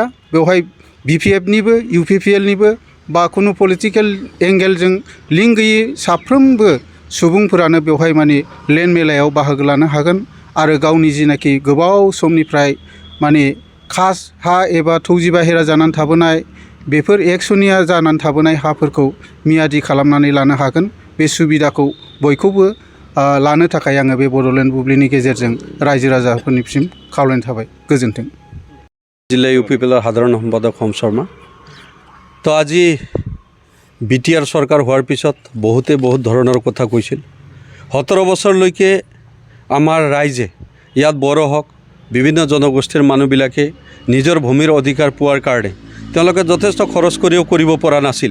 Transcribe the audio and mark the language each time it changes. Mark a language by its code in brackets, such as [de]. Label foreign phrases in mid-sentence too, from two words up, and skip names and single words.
[brx] बेवहाय बिपिएफनिबो इउपिपिएलनिबो बा खुनु [en] political angle-jwng [brx] लिंक गैयै साफ्रोमबो सुबुंफोरानो बेवहाय माने लेन्ड मेलायाव बाहागो लानो हागोन आरो गावनि जिनाखि गोबाव समनिफ्राय माने खास हा एबा थौजि बाहेरा जानानै थाबोनाय, बेफोर एकसनिया जानानै थाबोनाय हाफोरखौ मियादि खालामनानै लानो हागोन। बे सुबिदाखौ बयखौबो लानो थाखाय आङो बे बड'लेण्ड बुब्लिनि गेजेरजों रायजो राजाफोरनिसिम खावलायनाय थाबाय। गोजोन्थों। [as] जिल्ला इउपिपिएলৰ সাধাৰণ সম্পাদক হোম শৰ্মা। তো আজি বিটিআৰ চৰকাৰ হোৱাৰ পিছত বহুত ধৰণৰ কথা কৈছিল। 17 বছৰলৈকে আমাৰ ৰাইজে, ইয়াত বড়ো হওক, বিভিন্ন জনগোষ্ঠীৰ মানুহবিলাকে নিজৰ ভূমিৰ অধিকাৰ পোৱাৰ কাৰণে তেওঁলোকে যথেষ্ট খৰচ কৰিও কৰিব পৰা নাছিল।